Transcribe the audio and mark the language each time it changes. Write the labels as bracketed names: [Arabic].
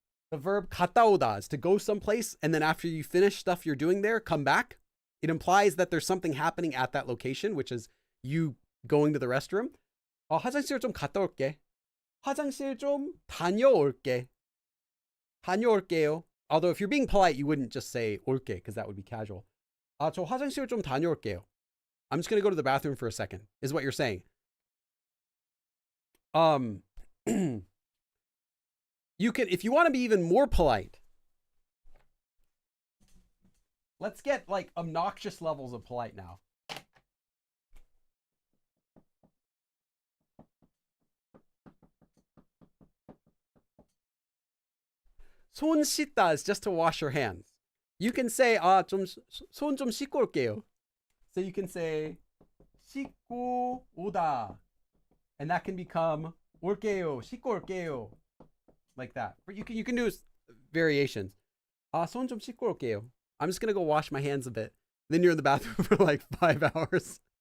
[English] The verb 갔다 오다 is to go someplace, and then after you finish stuff you're doing there, come back. It implies that there's something happening at that location, which is you going to the restroom. [Korean] 화장실 좀 갔다 올게. 화장실 좀 다녀올게. 다녀올게요. [English] Although if you're being polite, you wouldn't just say 올게, because that would be casual. [Korean] 저 화장실 좀 다녀올게요. [English] I'm just going to go to the bathroom for a second, is what you're saying. You can, if you want to be even more polite, let's get like obnoxious levels of polite now. [Korean] 손 씻다 [English] is just to wash your hands. You can say [Korean] 손 좀 씻고 올게요. [English] So you can say [Korean] 씻고 오다, [English] and that can become [Korean] 올게요, 씻고 올게요, [English] like that. But you can do variations. [Korean] 손 좀 씻고 올게요. [English] I'm just gonna go wash my hands a bit. Then you're in the bathroom for like 5 hours.